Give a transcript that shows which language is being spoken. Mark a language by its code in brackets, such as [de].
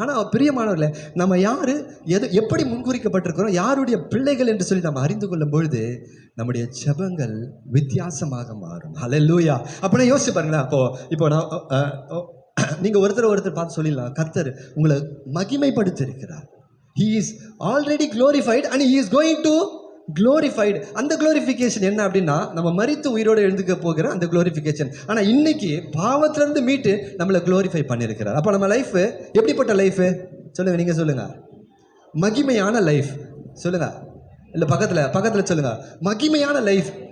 [ta] ஆனால் பிரியமானவர்களே, நம்ம யாரு, எப்படி முன்குறிக்கப்பட்டிருக்கிறோம், யாருடைய பிள்ளைகள் என்று சொல்லி நம்ம அறிந்து கொள்ளும் பொழுது நம்முடைய ஜெபங்கள் வித்தியாசமாக மாறும். ஹல்லேலூயா. அப்படின்னா யோசிச்சு பாருங்களேன். இப்போ நான் நீங்கள் ஒருத்தர் பார்த்து சொல்லிடலாம், கர்த்தர் உங்களை மகிமைப்படுத்தியிருக்கிறார். [en] He is already glorified and he is going to glorified. [ta] அந்த குளோரிஃபிகேஷன் என்ன அப்படின்னா, நம்ம மரித்து உயிரோடு எழுந்துக்க போகிற அந்த குளோரிஃபிகேஷன். ஆனால் இன்னைக்கு பாவத்திலிருந்து மீட்டு நம்மளை குளோரிஃபை பண்ணியிருக்கிறார். அப்போ நம்ம லைஃப் எப்படிப்பட்ட லைஃப் சொல்லுங்க, நீங்க சொல்லுங்க. மகிமையான லைஃப் சொல்லுங்க, இல்லை பக்கத்தில் சொல்லுங்க, மகிமையான லைஃப்.